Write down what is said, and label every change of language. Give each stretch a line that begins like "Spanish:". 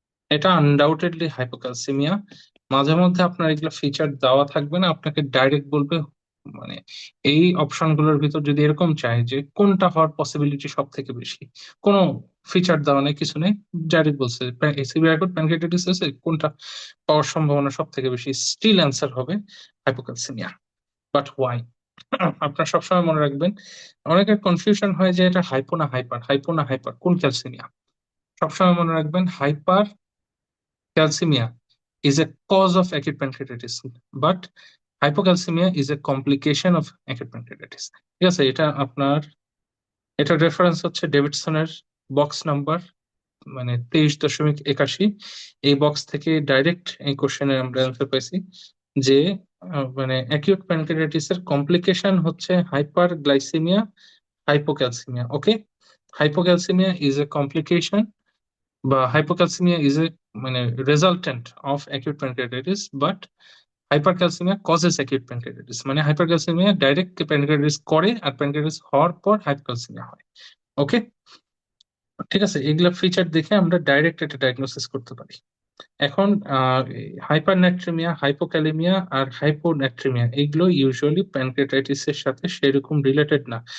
Bangla: এটা undoubtedly hypocalcaemia. মাঝে মধ্যে আপনার এগুলো ফিচার দেওয়া থাকবে না, আপনাকে ডাইরেক্ট বলবে, মানে এই অপশন গুলোর ভিতর যদি এরকম চায় যে কোনটা হওয়ার পসিবিলিটি সব থেকে বেশি, কোনো ফিচার দেওয়া নেই, কিছু নেই, ডাইরেক্ট বলছে সিভিয়ার প্যানক্রিয়াটাইটিস আছে, কোনটা পাওয়ার সম্ভাবনা সব থেকে বেশি, স্টিল অ্যান্সার হবে হাইপোক্যালসিমিয়া।
English: But why?
Bangla: আপনার সবসময় মনে রাখবেন, অনেকের কনফিউশন হয় যে এটা হাইপো না হাইপার, হাইপো না হাইপার, কোন ক্যালসিমিয়া। সবসময় মনে রাখবেন,
English: Hyper calcemia is a cause of acute pancreatitis, but hypocalcemia is a complication of acute pancreatitis.
Bangla: ঠিক আছে, এটা আপনার, এটা রেফারেন্স হচ্ছে ডেভিডসনের বক্স নাম্বার, মানে 23.81। এই বক্স থেকে ডাইরেক্ট এই কোশ্চেনের আমরা অ্যান্সার পাইছি যে মানে অ্যাকিউট প্যানক্রিয়াটিস এর কমপ্লিকেশন হচ্ছে hyper glycaemia, hypocalcaemia.
English: Okay, hypocalcaemia is a complication বা hypocalcemia is a মানে resultant of acute pancreatitis, but hypercalcemia causes acute pancreatitis।
Bangla: মানে hypercalcemia ডাইরেক্ট প্যানক্রিয়াটিস করে, আর প্যানক্রিয়াটিস হওয়ার পর hypocalcemia হয়। ওকে, ঠিক আছে, এগুলা ফিচার দেখে আমরা ডাইরেক্ট এটা ডায়াগনোসিস করতে পারি। এখন হাইপারন্যাট্রিমিয়া, হাইপোক্যালেমিয়া আর হাইপোন্যাট্রিমিয়া, এগুলো ইউজুয়ালি প্যানক্রিয়াটাইটিস এর সাথে সেরকম রিলেটেড না।